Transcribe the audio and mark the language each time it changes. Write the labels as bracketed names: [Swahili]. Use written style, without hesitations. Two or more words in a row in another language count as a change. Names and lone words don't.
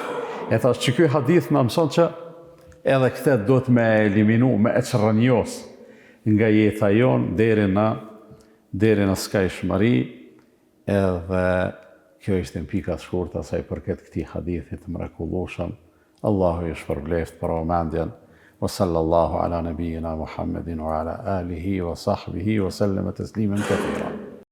[Albanian] E thash që ky hadith në mëson që edhe këte duhet me eliminu, me eqrënjos nga jeta jonë deri në skajshmëri, edhe kjo ishte në pikat shkurta sa i përket këtij hadithit mrekullueshëm. Allahu i shpërbleft për vëmendjen. [Arabic] وصلى الله على نبينا محمد وعلى آله وصحبه وسلم تسليما كثيرا.